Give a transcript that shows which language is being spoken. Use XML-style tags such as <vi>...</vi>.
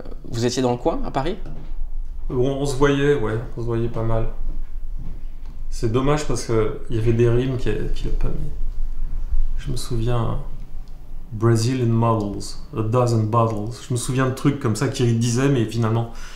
<fr>Vous étiez dans le coin, à Paris? On se voyait pas mal. C'est dommage parce qu'il y avait des rimes qu'il n'a pas mis. Je me souviens...</fr> <en>Brazilian models, a dozen bottles.</en> <fr>Je me souviens de trucs comme ça qu'il disait, mais finalement,</fr>